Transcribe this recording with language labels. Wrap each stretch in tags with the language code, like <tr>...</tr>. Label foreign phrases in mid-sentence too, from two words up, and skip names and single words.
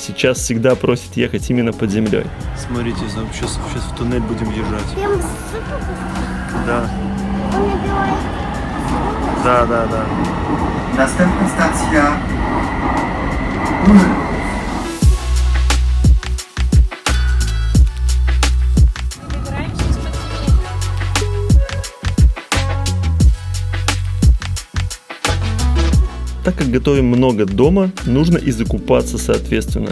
<ru>Сейчас всегда просит ехать именно под землей. Смотрите, сейчас в туннель будем езжать. Прям супер. Да. Он набивает. Да.</ru> <pl>Następna stacja Ulm.</pl> <ru>Так как готовим много дома, нужно и закупаться соответственно.</ru>